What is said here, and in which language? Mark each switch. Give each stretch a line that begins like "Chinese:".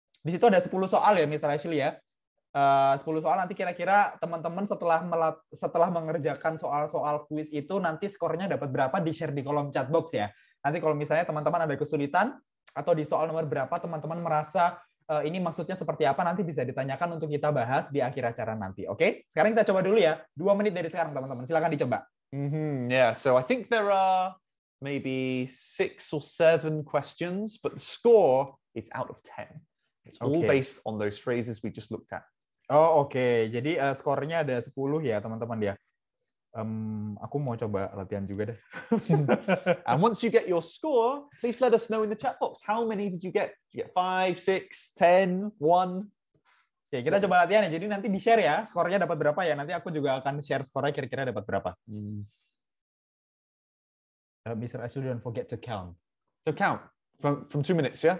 Indonesian: Di situ ada 10 soal ya, Mr. Ashley ya. 10 soal nanti kira-kira teman-teman setelah mengerjakan soal-soal quiz itu nanti skornya dapat berapa di-share di kolom chat box ya. Nanti kalau misalnya teman-teman ada kesulitan atau di soal nomor berapa teman-teman merasa ini maksudnya seperti apa nanti bisa ditanyakan untuk kita bahas di akhir acara nanti. Oke? Sekarang kita coba dulu ya. 2 menit dari sekarang teman-teman. Silakan dicoba.
English: Yeah, so I think there are maybe 6 or 7 questions, but the score is out of 10. It's all based on those phrases we just looked at.
Indonesian: Oh, oke. Jadi skornya ada 10 ya, teman-teman ya. Aku mau coba latihan juga deh.
English: And once you get your score, please let us know in the chat box. How many did you get? Did you get 5, 6, 10, 1?
Indonesian: Oke, kita coba latihan ya. Jadi nanti di-share ya, skornya dapat berapa ya. Nanti aku juga akan share skornya kira-kira dapat berapa.
English: Mr. Ashley, don't forget to count. So count from 2 minutes, yeah?